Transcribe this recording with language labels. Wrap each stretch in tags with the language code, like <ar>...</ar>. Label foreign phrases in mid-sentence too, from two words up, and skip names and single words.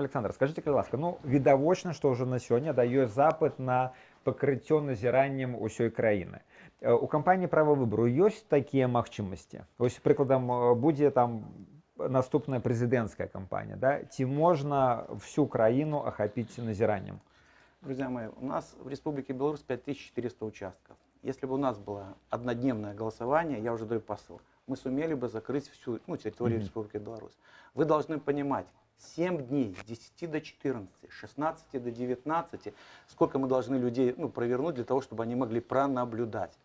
<be>Александр, скажите, калі ласка, ну, відавочна, што ўжо на сёння ёсць запыт на пакрыццё назіраннем усёй краіны. У кампаніі права выбару ёсць такія магчымасці? Вось прыкладам будзе там наступная прэзідэнцкая кампанія, да? Ці можна всю краіну ахапіць назіраннем?</be> <ru>Друзья мои, у нас в Республике Беларусь 5400 участков. Если бы у нас было однодневное голосование, я уже даю посыл, мы сумели бы закрыть всю территорию Республики Беларусь. Вы должны понимать, 7 дней, с 10 до 14, с 16 до 19, сколько мы должны людей провернуть для того, чтобы они могли пронаблюдать.</ru>